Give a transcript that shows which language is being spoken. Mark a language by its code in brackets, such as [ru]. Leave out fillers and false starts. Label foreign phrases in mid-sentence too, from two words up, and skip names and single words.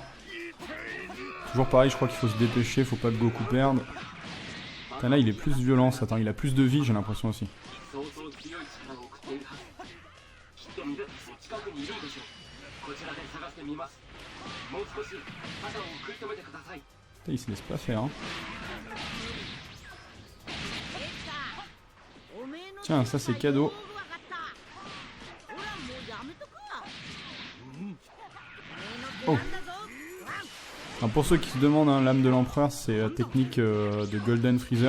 [fr] Toujours pareil, je crois qu'il faut se dépêcher, faut pas que Goku perde. Putain, là il est plus violent Satan, il a plus de vie j'ai l'impression aussi. [ja] 相当強い力を送っているはず。きっとミルクス近くにいるでしょう。こちらで探してみます。もう少し肩を食い止めてください。 [fr] Putain, il se laisse pas faire. Hein. Tiens, ça c'est cadeau. Oh. Alors pour ceux qui se demandent, hein, l'âme de l'empereur, c'est la technique de Golden Freezer.